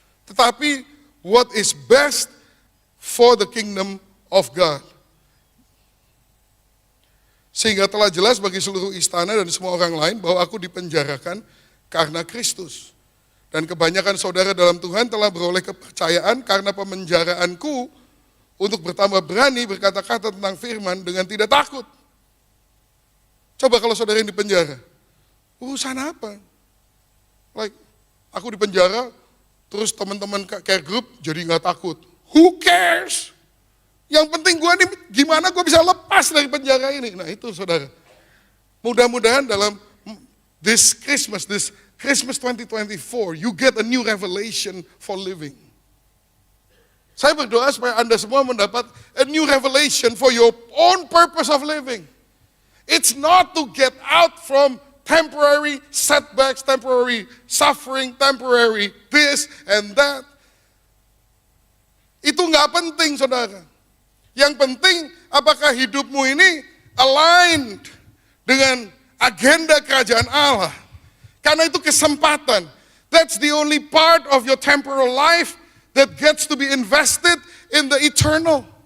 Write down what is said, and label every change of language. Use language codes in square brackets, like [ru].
[id] Tetapi [en] what is best for the kingdom of God. [id] Sehingga telah jelas bagi seluruh istana dan semua orang lain bahwa aku dipenjarakan karena Kristus. Dan kebanyakan saudara dalam Tuhan telah beroleh kepercayaan karena pemenjaraanku untuk bertambah berani berkata-kata tentang firman dengan tidak takut. Coba kalau saudara yang di penjara, urusan apa? Like, aku di penjara, terus teman-teman care group jadi nggak takut. [en] Who cares? [id] Yang penting gue nih gimana gue bisa lepas dari penjara ini. Nah itu saudara. Mudah-mudahan dalam [en] this Christmas 2024, you get a new revelation for living. [id] Saya berdoa supaya Anda semua mendapat [en] a new revelation for your own purpose of living. It's not to get out from temporary setbacks, temporary suffering, temporary this and that. [id] Itu nggak penting, saudara. Yang penting apakah hidupmu ini aligned dengan agenda kerajaan Allah. Karena itu kesempatan. [en] That's the only part of your temporal life that gets to be invested in the eternal.